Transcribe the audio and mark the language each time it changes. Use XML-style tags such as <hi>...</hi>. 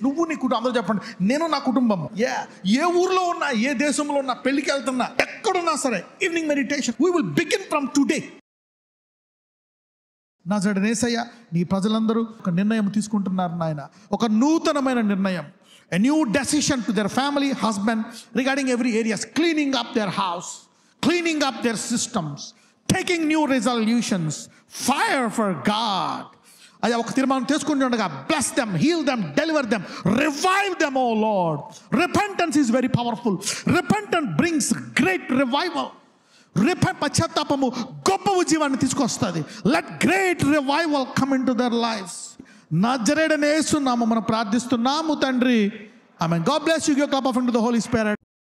<te>నువ్వు నీ కుటుంబం, అందరూ చెప్పండి, నేను నా కుటుంబం. ఏ ఊర్లో ఉన్నా, ఏ దేశంలో ఉన్నా, పెళ్లికి వెళ్తున్నా, ఎక్కడున్నా సరే, evening meditation</te> <en>we will begin from today.</en> <te>నజరేయుడైన యేసయ్య, నీ ప్రజలందరూ ఒక నిర్ణయం తీసుకుంటున్నారు నాయన, ఒక నూతనమైన నిర్ణయం.</te> <en>A new decision to their family, husband, regarding every areas, cleaning up their house, cleaning up their systems, taking new resolutions, fire for God.</en> <te>అయ్యా, ఒక తీర్మానం తీసుకుని ఉండగా</te> <en>bless them, heal them, deliver them, revive them, oh Lord. Repentance is very powerful. Repentance brings great revival.</en> <te>పశ్చాత్తాపము గొప్ప ఉజ్జీవాన్ని తీసుకొస్తుంది.</te> <en>Let great revival come into their lives.</en> <te>నజరేయుడైన యేసు నామమున ప్రార్థిస్తున్నాము తండ్రి. ఆమేన్.</te> <en>God bless you. Give a clap of into the Holy Spirit.</en>